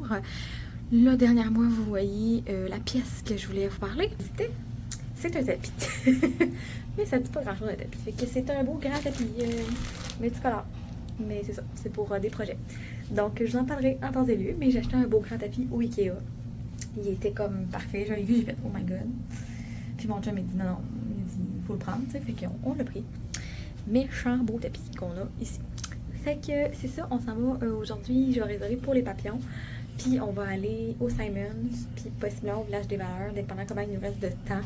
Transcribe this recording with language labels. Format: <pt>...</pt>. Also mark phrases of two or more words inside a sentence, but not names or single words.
<fr>Là, dernièrement, vous voyez la pièce que je voulais vous parler. C'est un tapis. Mais ça dit pas grand chose un tapis. Fait que c'est un beau grand tapis multicolore. Mais c'est ça, c'est pour des projets. Donc, je vous en parlerai en temps et lieu, mais j'ai acheté un beau grand tapis au Ikea. Il était comme parfait. Je l'ai vu, j'ai fait</fr> <en>oh my god.</en> <fr>Puis mon chum m'a dit non, il dit il faut le prendre, tu sais. Fait qu'on l'a pris. Méchant beau tapis qu'on a ici. Fait que c'est ça, on s'en va aujourd'hui. Je vais réserver pour les papillons. Puis on va aller au Simons, puis possiblement au Village des Valeurs, dépendant comment il nous reste de temps.</fr>